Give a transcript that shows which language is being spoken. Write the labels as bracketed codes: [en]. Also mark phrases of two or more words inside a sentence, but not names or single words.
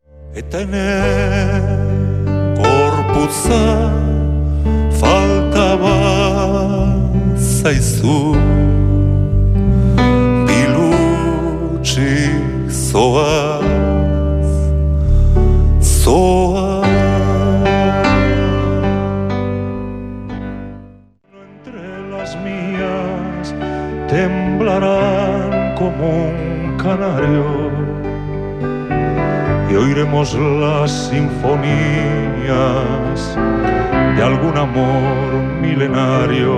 [eu] Eta ene gorputza falta bat zaizu, bilutsik zoaz, [es] Entre las mías temblarán como un canario y oiremos las sinfonías de algún amor milenario.